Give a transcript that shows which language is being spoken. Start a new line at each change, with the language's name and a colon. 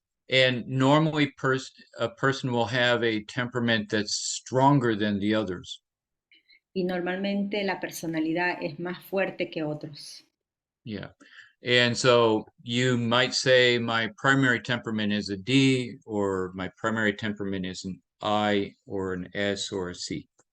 English: And normally a person will have a temperament that's stronger than the others.
Spanish: Y normalmente la personalidad es más fuerte que otros.
English: Yeah. And so you might say my primary temperament is a D, or my primary temperament is an I or an S or a C.